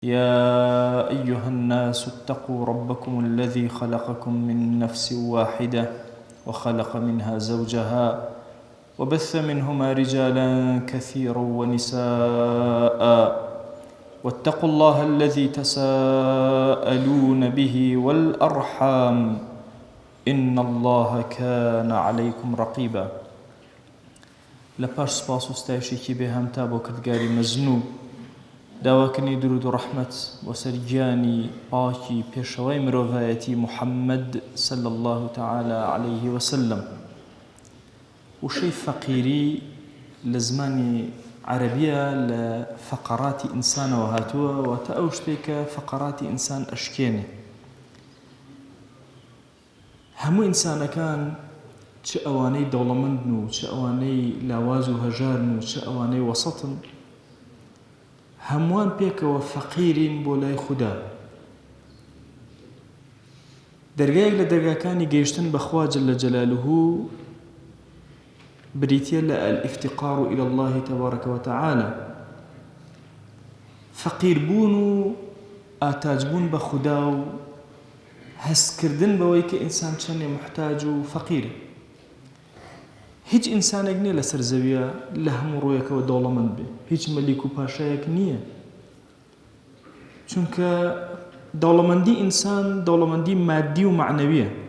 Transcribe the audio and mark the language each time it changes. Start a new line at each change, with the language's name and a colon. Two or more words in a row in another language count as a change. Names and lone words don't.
Arabic: يا أيها الناس اتقوا ربكم الذي خلقكم من نفس واحدة وخلق منها زوجها وبث منهما رجالا كثيرا ونساء واتقوا الله الذي تساءلون به والأرحام إن الله كان عليكم رقيبا.
Central Kurdish: لپاش سپاس و ستایشێکی بێهەمتا بۆ کردگاری مەزنوو داواکردنی درود و ڕەحمەت وەسەر گیانی پاکی پێشەوەی مرۆڤایەتی محەممەد
Arabic: صلى الله تعالى عليه وسلم.
Central Kurdish: وشەی فەقیری لە زمانی عەرەبیە لە فەقەراتی ئینسانەوە هاتووە، واتە ئەو شتێک کە فەقەراتی ئینسان ئەشکێنێ. هەموو ئینسانەکان چ ئەوانەی دەوڵەمەندن و چ ئەوانەی لاواز و هەژارن و چ ئەوانەی وەسەطن، هەمووان پێکەوە فەقیرین بۆ لای خودا. دەرگایەک لە دەرگاکانی گەیشتن بەخوا
Arabic: جەلە جەلالوه
Central Kurdish: بریتیە لە
Arabic: الافتقار إلى الله تبارك وتعالى.
Central Kurdish: فەقیربوون و ئاتاجبوون بە خودا و هەستکردن بەوەی کە ئینسان چەندێ محتاج و فەقیرە. هیچ ئینسانێک نییە لەسەر زەویە لە هەموو ڕۆیەکەوە دەوڵەمەند بێ، هیچ مەلیک و پاشایەک نییە، چونکە دەوڵەمەندی ئینسان دەوڵەمەندی مادی و معنەویە.